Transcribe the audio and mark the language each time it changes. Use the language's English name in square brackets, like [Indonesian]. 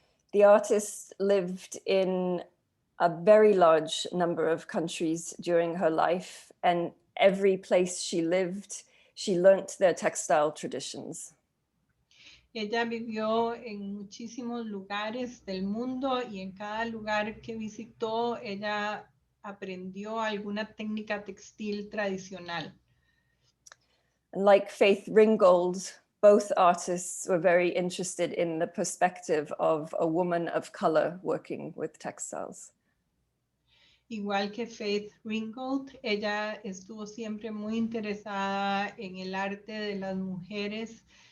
[English] The artist lived in a very large number of countries during her life, and every place she lived, she learnt their textile traditions. [Spanish] Ella vivió en muchísimos lugares del mundo y en cada lugar que visitó, ella aprendió alguna técnica textil tradicional. [English] And like Faith Ringgold, both artists were very interested in the perspective of a woman of color working with textiles. [Spanish] Igual que Faith Ringgold, ella estuvo siempre muy interesada en el arte de las mujeres.